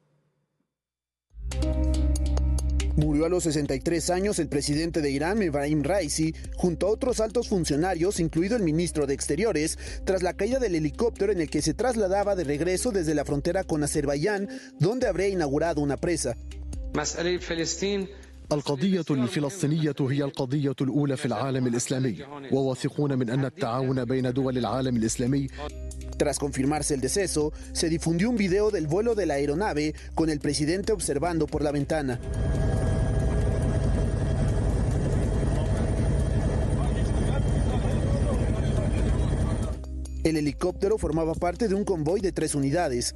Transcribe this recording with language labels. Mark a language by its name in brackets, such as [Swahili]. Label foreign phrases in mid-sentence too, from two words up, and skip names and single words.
[Spanish] Murió a los 63 años el presidente de Irán, Ebrahim Raisi, junto a otros altos funcionarios, incluido el ministro de Exteriores, tras la caída del helicóptero en el que se trasladaba de regreso desde la frontera con Azerbaiyán, donde habría inaugurado una presa. [Arabic] القضية الفلسطينية هي القضية الأولى في العالم الإسلامي وواثقون من أن التعاون بين دول العالم الإسلامي. [Spanish] Tras confirmarse el deceso, se difundió un video del vuelo de la aeronave con el presidente observando por la ventana. El helicóptero formaba parte de un convoy de 3 unidades.